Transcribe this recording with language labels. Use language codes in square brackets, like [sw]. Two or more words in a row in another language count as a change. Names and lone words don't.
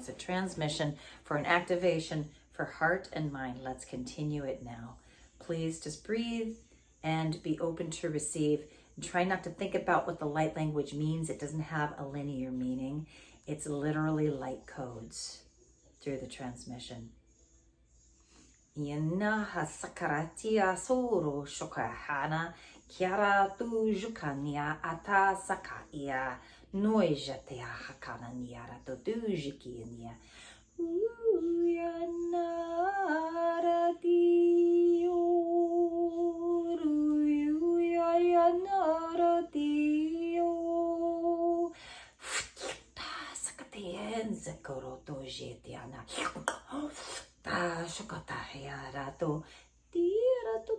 [en] It's a transmission for an activation for heart and mind. Let's continue it now. Please just breathe and be open to receive. And try not to think about what the light language means. It doesn't have a linear meaning. It's literally light codes through the transmission. Yanaha sakaratia soro shokahana kiara tu jukania ata sakaya noijatea hakana niara to dujikiania uyanara dio uyanara dio sakatienza koroto jetiana ta shokata yara to tiara to